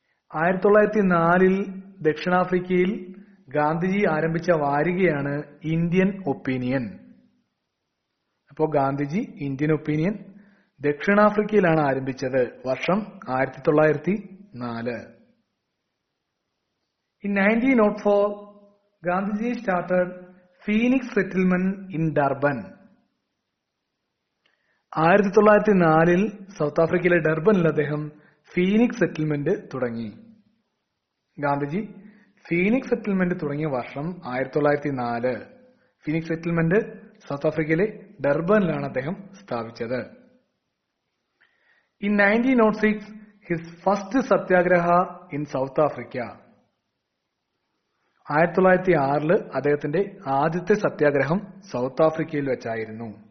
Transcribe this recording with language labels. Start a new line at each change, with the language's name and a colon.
Malayalam: 1904 ദക്ഷിണാഫ്രിക്കയിൽ ഗാന്ധിജി ആരംഭിച്ച വാരികയാണ് Indian opinion. അപ്പോൾ ഗാന്ധിജി ഇന്ത്യൻ ഒപ്പീനിയൻ ദക്ഷിണാഫ്രിക്കയിലാണ് ആരംഭിച്ചത്. വർഷം 1904.
English: In 1904, Gandhiji started Phoenix Settlement in Durban.
Malayalam: 1904 south ആഫ്രിക്കയിലെ ഡർബനിൽ അദ്ദേഹം ഫീനിക്സ് സെറ്റിൽമെന്റ് തുടങ്ങി. ഗാന്ധിജി ഫീനിക്സ് സെറ്റിൽമെന്റ് തുടങ്ങിയ വർഷം 1904. ഫീനിക്സ് സെറ്റിൽമെന്റ് സൗത്ത് ആഫ്രിക്കയിലെ ഡർബനിലാണ് അദ്ദേഹം സ്ഥാപിച്ചത്.
English: In 1906, his first satyagraha in South Africa.
Malayalam: 1906 അദ്ദേഹത്തിന്റെ ആദ്യത്തെ സത്യാഗ്രഹം സൗത്ത് ആഫ്രിക്കയിൽ വെച്ചായിരുന്നു.